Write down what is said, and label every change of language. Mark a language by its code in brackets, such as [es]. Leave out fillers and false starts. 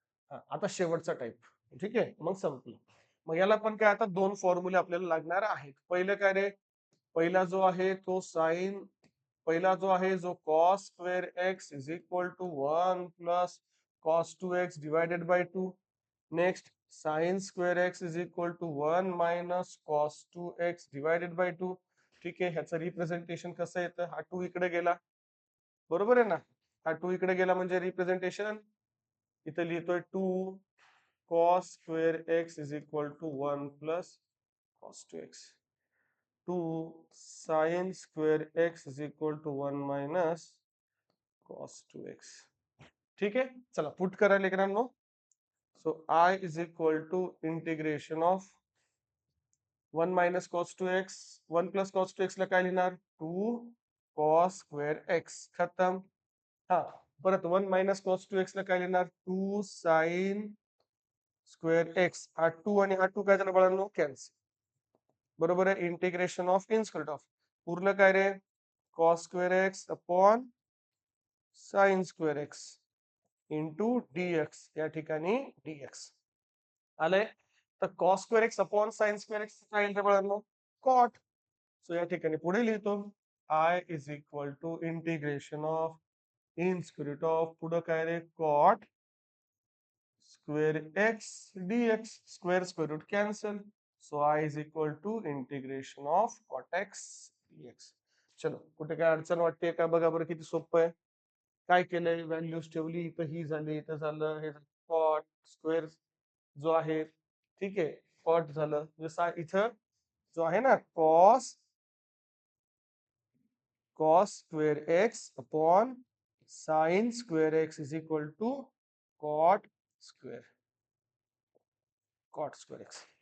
[mr] आता शेवटचा टाइप. ठीक आहे, मग संपलं. मग याला पण काय आता दोन फॉर्म्युले आपल्याला लागणार आहेत. पहिलं काय रे? पहिला जो आहे तो साइन. पहिला जो आहे जो [en] Cos square x is equal to 1 plus cos 2x divided by 2. Next sine square x is equal to 1 minus cos 2x divided by 2. [mr] ठीक आहे, ह्याचं रिप्रेझेंटेशन कसं येतं? हा 2 इकडे गेला, बरोबर आहे ना? हा 2 इकडे गेला म्हणजे रिप्रेझेंटेशन इथं लिहितोय [en] 2 cos square x is equal to 1 plus cos 2x. 2 sin square x is equal to 1 minus cos 2x. [mr] ठीक आहे, चला पुट करा लेकरांनो. [en] So I is equal to integration of 1 minus cos 2x. [mr] 1 plus cos 2x ला काय लिहिणार? [en] 2 cos square x. खतम. [mr] हा, परत 1 minus cos 2x ला काय लिहिणार? 2 sin स्क्वेअर एक्स. हा 2 आणि हा 2 काय झालं बाळांनो? कॅन्सल. बरोबर आहे, [en] integration of in square of [mr] उरलं काय रे? [en] Cos square x upon sine square x into dx. [mr] या ठिकाणी डीएक्स आलंय. तर cos square x upon sine square x काय येईल बाळांनो? कॉट. सो या ठिकाणी पुढे लिहितो [en] I is equal to integration of in square of [mr] पुढे काय रे? [en] Cot square x dx. Square square root cancel. So I is equal to integration of cot x dx. [mr] चलो, कुठे काय अडचण वाटते का बघा बरं, किती सोपं आहे. काय केलंय? व्हॅल्यूज ठेवली, इथं ही झाली, इथं झालं, हे कॉट स्क्वेअर जो आहे, ठीक आहे, कॉट झालं जसा इथं जो आहे ना cos [en] cos square x upon sine square x [mr] is equal to cot square cot square x.